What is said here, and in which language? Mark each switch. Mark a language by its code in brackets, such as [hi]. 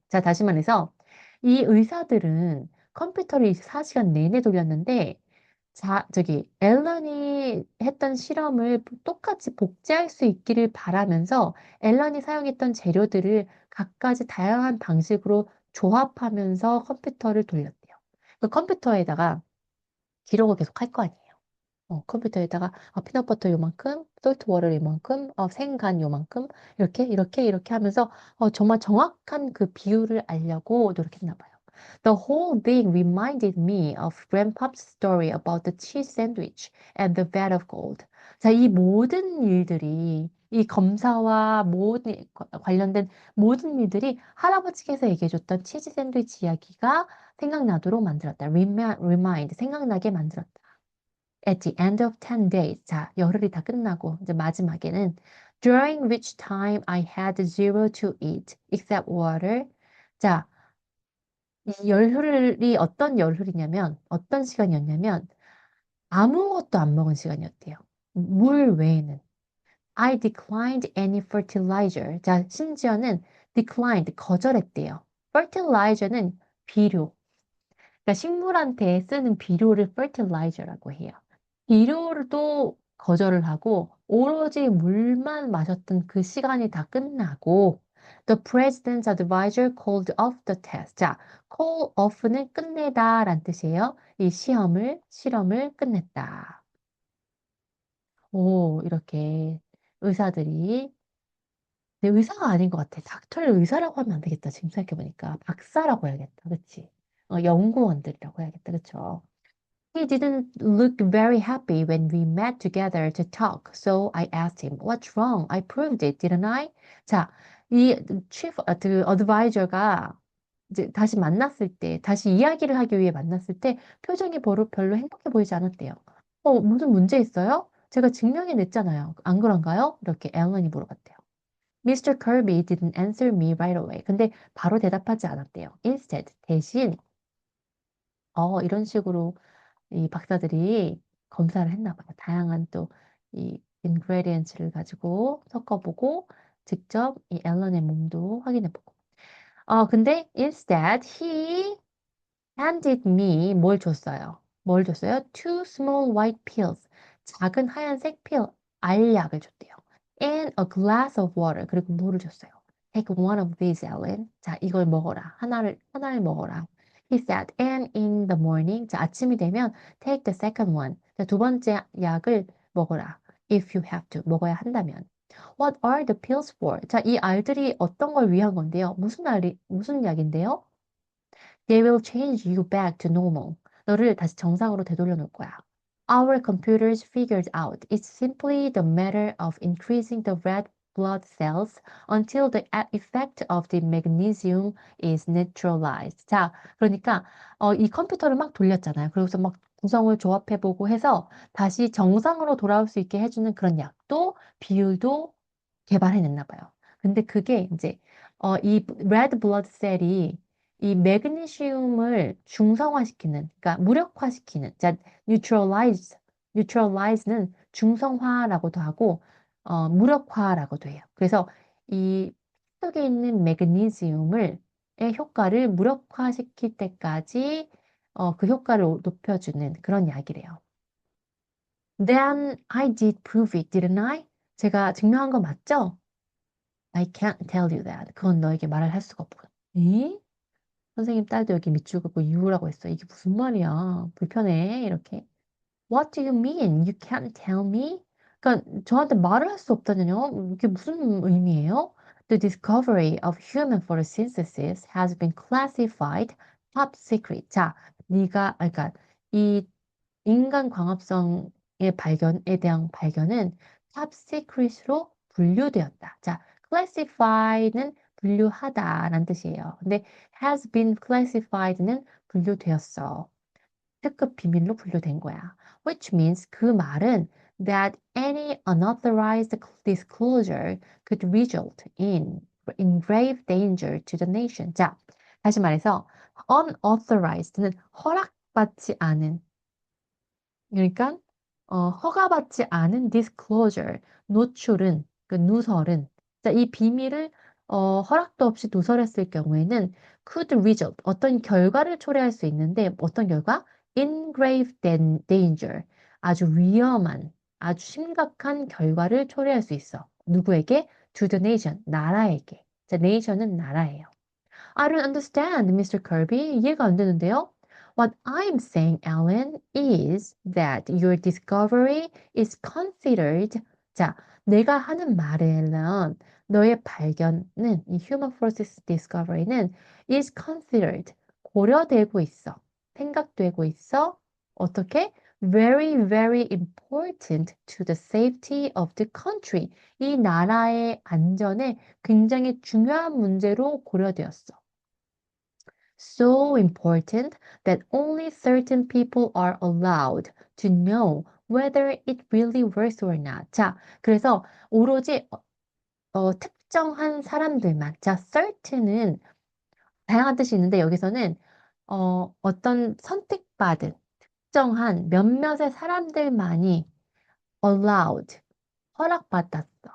[ko] 자, 다시 말해서 이 의사들은 컴퓨터를 4시간 내내 돌렸는데 자, 앨런이 했던 실험을 똑같이 복제할 수 있기를 바라면서 앨런이 사용했던 재료들을 각가지 다양한 방식으로 조합하면서 컴퓨터를 돌렸대요. 그 컴퓨터에다가 기록을 계속 할 거 아니에요. 컴퓨터에다가 피넛버터 요만큼, 솔트워터 요만큼, 생간 요만큼 이렇게 하면서 정말 정확한 그 비율을 알려고 노력했나 봐요. [en] The whole thing reminded me of Grandpa's story about the cheese sandwich and the vat of gold. [ko] 자, 이 모든 일들이 이 검사와 관련된 모든 일들이 할아버지께서 얘기해줬던 치즈 샌드위치 이야기가 생각나도록 만들었다. 생각나게 만들었다. [en] At the end of 10 days. [ko] 자, 열흘이 다 끝나고, 이제 마지막에는 [en] during which time I had zero to eat except water. [ko] 자, 이 열흘이 어떤 시간이었냐면, 아무것도 안 먹은 시간이었대요. 물 외에는. [en] I declined any fertilizer. [ko] 자, 심지어는 declined, 거절했대요. fertilizer는 비료. 그러니까 식물한테 쓰는 비료를 fertilizer라고 해요. 비료를 또 거절을 하고 오로지 물만 마셨던 그 시간이 다 끝나고 [en] The president's advisor called off the test. [ko] 자, call off는 끝내다 라는 뜻이에요. 이 실험을 끝냈다. 오, 이렇게 의사들이 근데 의사가 아닌 것 같아. 닥터를 의사라고 하면 안 되겠다. 지금 생각해보니까. 박사라고 해야겠다. 그치? 연구원들이라고 해야겠다. 그쵸? [en] He didn't look very happy when we met together to talk, so I asked him, What's wrong? I proved it, didn't I? [ko] 자, 이 어드바이저가 이제 다시 만났을 때, 다시 이야기를 하기 위해 만났을 때 표정이 별로 행복해 보이지 않았대요. 무슨 문제 있어요? 제가 증명해냈잖아요. 안 그런가요? 이렇게 앨런이 물어봤대요. [en] Mr. Kirby didn't answer me right away. [ko] 근데 바로 대답하지 않았대요. Instead, 대신, 이런 식으로 이 박사들이 검사를 했나 봐요. 다양한 또 이 ingredients를 가지고 섞어보고 직접 이 앨런의 몸도 확인해보고. 근데 [en] instead he handed me [ko] 뭘 줬어요? 뭘 줬어요? [en] Two small white pills. [ko] 작은 하얀색 필, 알약을 줬대요. [en] And a glass of water. [ko] 그리고 물을 줬어요. [en] Take one of these, Ellen. [ko] 자, 이걸 먹어라. 하나를 먹어라. [en] He said, and in the morning. [ko] 자, 아침이 되면 [en] take the second one. [ko] 자, 두 번째 약을 먹어라. [en] If you have to. [ko] 먹어야 한다면. [en] What are the pills for? [ko] 자, 이 알들이 어떤 걸 위한 건데요? 무슨 약인데요? [en] They will change you back to normal. [ko] 너를 다시 정상으로 되돌려 놓을 거야. [en] Our computers figured out it's simply the matter of increasing the red blood cells until the effect of the magnesium is neutralized. [ko] 자, 그러니까 이 컴퓨터를 막 돌렸잖아요. 그래서 막 구성을 조합해보고 해서 다시 정상으로 돌아올 수 있게 해주는 그런 약도 비율도 개발해냈나 봐요. 근데 그게 이제 이 레드 블러드 셀이 이 매그네슘을 중성화시키는, 그러니까 무력화시키는, 자, neutralize는 중성화라고도 하고 무력화라고도 해요. 그래서 이 속에 있는 매그네슘을 의 효과를 무력화시킬 때까지 그 효과를 높여주는 그런 약이래요. [en] Then I did prove it, didn't I? [ko] 제가 증명한 거 맞죠? [en] I can't tell you that. [ko] 그건 너에게 말을 할 수가 없고. 에? 선생님 딸도 여기 밑줄 긋고 이유라고 했어. 이게 무슨 말이야? 불편해. 이렇게. [en] What do you mean? You can't tell me? [ko] 그러니까 저한테 말을 할 수 없다뇨? 이게 무슨 의미예요? [en] The discovery of human photosynthesis has been classified top secret. [ko] 자, 그러니까 이 인간 광합성의 발견에 대한 발견은 top secret으로 분류되었다. 자, classify는 분류하다라는 뜻이에요. 근데 has been classified는 분류되었어. 특급 비밀로 분류된 거야. [en] Which means [ko] 그 말은 [en] that any unauthorized disclosure could result in grave danger to the nation. [ko] 자, 다시 말해서 unauthorized는 허락받지 않은 그러니까 허가받지 않은 disclosure, 노출은 그 누설은 자, 이 비밀을 허락도 없이 누설했을 경우에는 [en] could result [ko] 어떤 결과를 초래할 수 있는데 어떤 결과? [en] In grave danger [ko] 아주 위험한 아주 심각한 결과를 초래할 수 있어. 누구에게? [en] To the nation [ko] 나라에게. 자, nation은 나라예요. [en] I don't understand, Mr. Kirby. [ko] 이해가 안 되는데요. [en] What I'm saying, Alan, is that your discovery is considered. [ko] 자, 내가 하는 말은 너의 발견은 이 [en] human process discovery [ko] 는 [en] is considered [ko] 고려되고 있어. 생각되고 있어. 어떻게? [en] Very, very important to the safety of the country. [ko] 이 나라의 안전에 굉장히 중요한 문제로 고려되었어. [en] So important that only certain people are allowed to know whether it really works or not. [ko] 자, 그래서 오로지 특정한 사람들만. 자, certain은 다양한 뜻이 있는데 여기서는 어떤 선택받은 특정한 몇몇의 사람들만이 allowed 허락받았어.